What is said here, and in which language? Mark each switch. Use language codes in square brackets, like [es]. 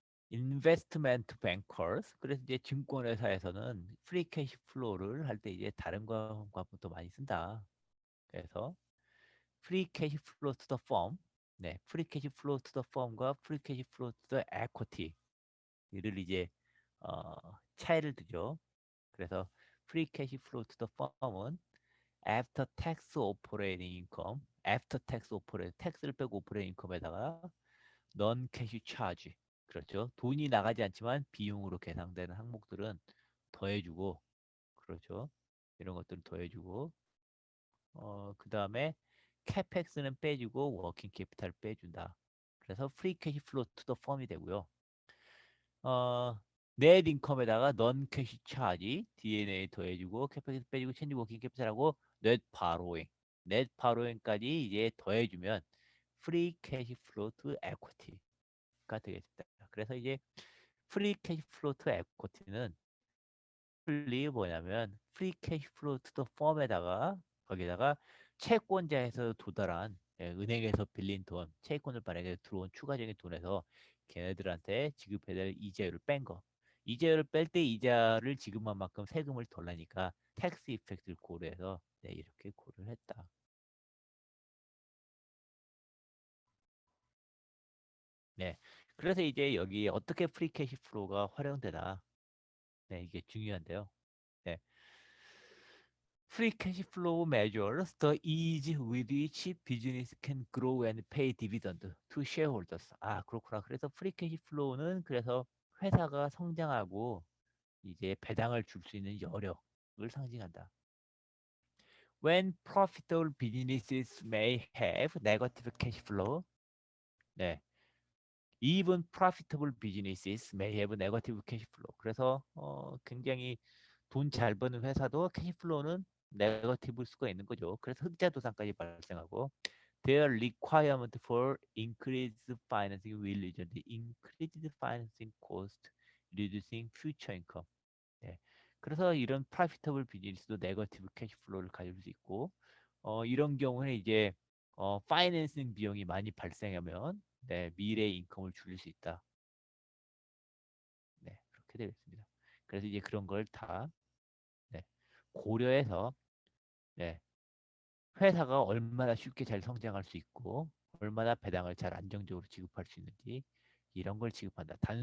[ko] 인베스트먼트 뱅커스 그래서 이제 증권회사에서는 프리 캐시 플로우를 할 때 이제 다른 과목도 많이 쓴다. 그래서 프리 캐시 플로우 투 더 펌, 네, 프리 캐시 플로우 투 더 펌과 프리 캐시 플로우 투 더 에쿼티 이를 이제 차이를 두죠. 그래서 free cash flow to the firm은 after tax operating income, after tax operating, 텍스를 빼고 operating income에다가 non cash charge, 그렇죠. 돈이 나가지 않지만 비용으로 계상되는 항목들은 더해주고, 그렇죠. 이런 것들을 더해주고, 그 다음에 CapEx는 빼주고 워킹 캐피탈 빼준다. 그래서 free cash flow to the firm이 되고요. 넷 인컴에다가 넌 캐시 차지 DNA 더해주고 캐피탈 빼주고 체인지 워킹 캐피탈하고 넷 바로잉까지 이제 더해주면 프리 캐시 플로우 투 에쿼티가 되겠습니다. 그래서 이제 프리 캐시 플로우 투 에쿼티는 풀리 뭐냐면 프리 캐시 플로우 투 더 펌에다가 거기다가 채권자에서 도달한 은행에서 빌린 돈, 채권을 발행해서 들어온 추가적인 돈에서 걔네들한테 지급해야 될 이자율을 뺀 거. 이자율을 뺄 때 이자를 지급한 만큼 세금을 덜 내니까 텍스 이펙트를 고려해서 네, 이렇게 고려를 했다. 네. 그래서 이제 여기 어떻게 프리 캐시 플로우가 활용되나 네, 이게 중요한데요. 네. [en] Free cash flow measures the ease with which business can grow and pay dividend to shareholders. [ko] 아, 그렇구나. 그래서 free cash flow는 그래서 회사가 성장하고 이제 배당을 줄 수 있는 여력을 상징한다. [en] When profitable businesses may have negative cash flow, 네. Even profitable businesses may have negative cash flow. [ko] 그래서 굉장히 돈 잘 버는 회사도 캐시플로우는 네거티브일 수가 있는 거죠. 그래서 흑자 도산까지 발생하고 [en] their requirement for increased financing will result in increased financing cost, reducing future income. [ko] 네. 그래서 이런 profitable 비즈니스도 네거티브 캐시플로우를 가질 수 있고 이런 경우에 이제 파이낸싱 비용이 많이 발생하면 네, 미래의 인컴을 줄일 수 있다. 네, 그렇게 되겠습니다. 그래서 이제 그런 걸다 네, 고려해서 네, 회사가 얼마나 쉽게 잘 성장할 수 있고 얼마나 배당을 잘 안정적으로 지급할 수 있는지 이런 걸 지급한다.